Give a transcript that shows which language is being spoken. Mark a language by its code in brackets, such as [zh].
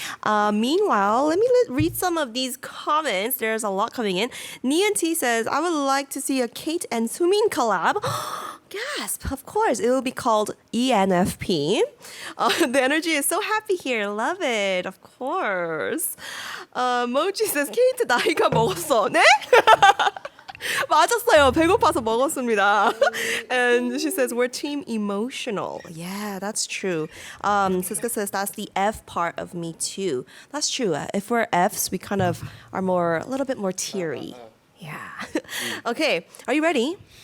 [en] Meanwhile, let me read some of these comments. There's a lot coming in. Nian T says, I would like to see a Kate and SOOMIN collab. Gasp, of course. It will be called ENFP. The energy is so happy here. Love it, of course. Mochi says, [ko] 케이트 나이가 먹었어. 네? 맞았어요. 배고파서 먹었습니다. [en] And she says, we're team emotional. Yeah, that's true. Siska says, that's the F part of me too. That's true. If we're Fs, we kind of are a little bit more teary. Yeah. Okay, are you ready?